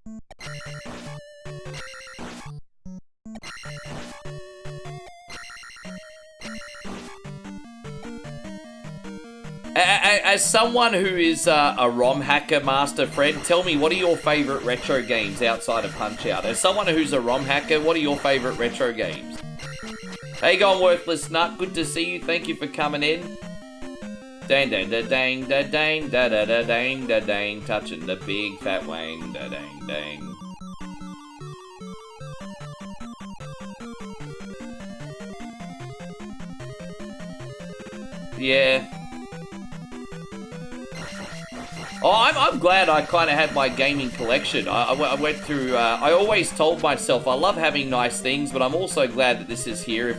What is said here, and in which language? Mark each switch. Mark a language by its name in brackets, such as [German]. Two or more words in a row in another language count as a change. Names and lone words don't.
[English] As someone who is a ROM hacker, Master Fred, tell me, what are your favourite retro games outside of Punch-Out? As someone who's a ROM hacker, what are your favourite retro games? How you going, Worthless Nut? Good to see you. Thank you for coming in. Dang, dang, da, dang, da, dang, da, da, da, dang, da, dang, touching the big fat wang, da, dang, dang. Yeah. Oh, I'm glad I kind of had my gaming collection. I went through, I always told myself I love having nice things, but I'm also glad that this is here.